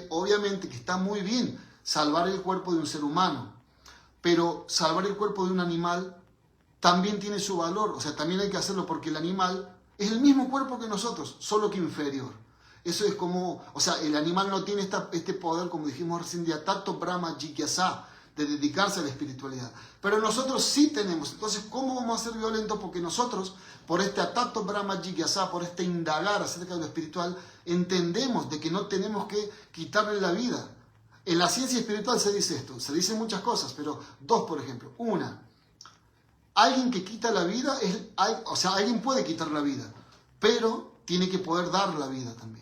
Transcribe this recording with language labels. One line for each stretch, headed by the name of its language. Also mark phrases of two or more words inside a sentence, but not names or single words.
Spanish: Obviamente que está muy bien salvar el cuerpo de un ser humano, pero salvar el cuerpo de un animal también tiene su valor. O sea, también hay que hacerlo porque el animal Es el mismo cuerpo que nosotros, solo que inferior. Eso es como, o sea, el animal no tiene este poder, como dijimos recién, de
Sanskrit: atato brahma jigyasa,
Spanish: de dedicarse a la espiritualidad. Pero nosotros sí tenemos. Entonces, ¿cómo vamos a ser violentos? Porque nosotros, por este
Sanskrit: atato brahma jigyasa,
Spanish: por este indagar acerca de lo espiritual, entendemos de que no tenemos que quitarle la vida. En la ciencia espiritual se dice esto, se dicen muchas cosas, pero dos, por ejemplo. Una, alguien que quita la vida, o sea, alguien puede quitar la vida, pero tiene que poder dar la vida también.